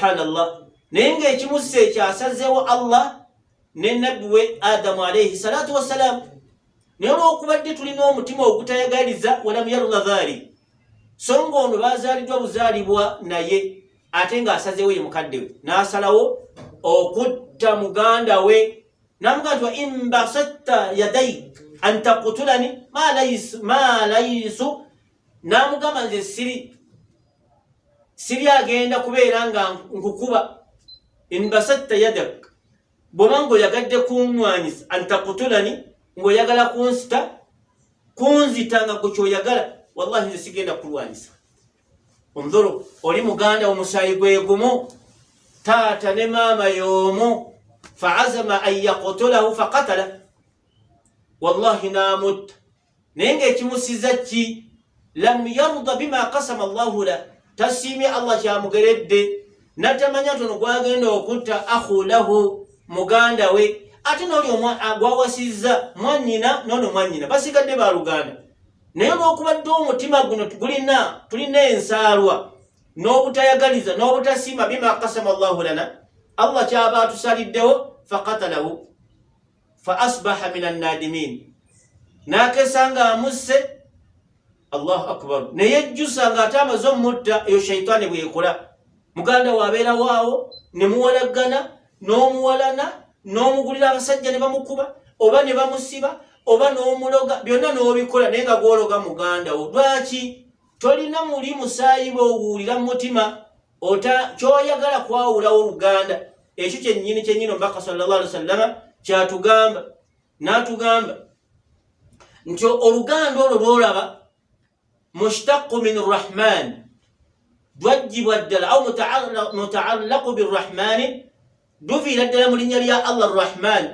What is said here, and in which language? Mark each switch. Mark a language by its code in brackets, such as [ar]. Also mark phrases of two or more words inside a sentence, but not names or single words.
[lg] Subhanallah. nenga ekimusse kyasazeewo Allah ne nabbi we Adamu [ar] عليه الصلاة والسلام. [lg] Naye olwokubadde tulina omutima ogutayagaliza [ar] ولم يرض ذلك, [lg] so ng'ono bazaaliddwa buzaalibwa naye ate ng'asazeewo ye mukadde we, n'asalawo okutta muganda we, n'amugaa nti [ar] وإن بسطت يديك أن تقتلني ما ليس, [lg] n'amugamba nze siri agenda kubeera nga nkukuba. [ar] إن بسطت يدك, [lg] bw'oba ng'oyagadde kunnwanyisa, [ar] أن تقتلني, [lg] ng'oyagala kunzita nga gwe kyoyagala, wallahi nze sigenda kulwanyisa. Onzuru, oli muganda omusaayi gwe gumu, taata ne maama y'omu, [ar] فعزم أن يقتله فقتل, [lg] wallahi n'amutta. Naye ng'ekimusiza ki? [ar] لم يرض بما قسم الله له, [lg] tasiimye Allah kyamugeredde, natamanya ntono gwagenda okutta [ar] أخ له, [lg] muganda we, ate n'oli gwawasizza mwannyina n'ono mwannyina, basigadde baluganda. Naye olwokubadde omutima guno tulina ensaalwa n'obutayagaliza n'obutasiima [ar] بما قسم الله لنا, [lg] Allah kyaba atusaliddewo, [ar] فقتله فأصبح من النادمين, [lg] n'akesa ng'amusse. [ar] الله أكبر. [lg] Naye ejjusa ng'ate amaze omutta, eyo shaitaani bwekola. Muganda wabeera waawo ne muwalaggana n'omuwalana n'omugulira abasajja ne bamukuba oba ne bamusiba oba n'omuloga, byonna n'obikola naye nga gwologa muganda wo. Lwaki? Tolina muli musaayi bw'owuulira mu mutima, kyoyagala kwawulawo oluganda. Ekyo kyennyini omubaka [ar] صلى الله عليه وسلم [lg] kyatugamba, n'atugamba nti oluganda olwo lwolaba [ar] مشتق من الرحمن, [lg] lwajjibwa ddala [ar] أو متعلق بالرحمن, [lg] duviira ddala mu linnya lya Allah arrahman.